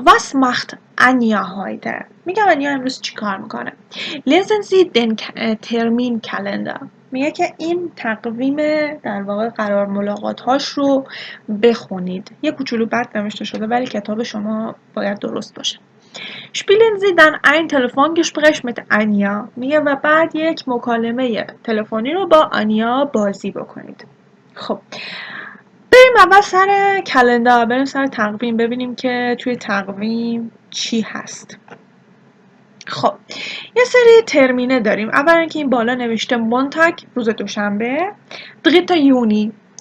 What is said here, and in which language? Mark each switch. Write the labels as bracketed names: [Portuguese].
[German] Was macht Anja heute? [Persian] میگم انیا امروز چی کار میکنه؟ [German] Lesen Sie den Terminkalender. [Persian] میگه که این تقویم در واقع قرار ملاقات هاش رو بخونید. یه کوچولو بد نوشته شده ولی کتاب شما باید درست باشه. [German] Spielen Sie dann ein Telefongespräch mit Anja. [Persian] میگه و بعد یک مکالمه تلفنی رو با آنیا بازی بکنید. خب بریم اول سر کلندر، بریم سر تقویم ببینیم که توی تقویم چی هست. خب یه سری ترمینه داریم. اول اینکه این بالا نوشته مونتاگ، روز دوشنبه، دریتا یونی.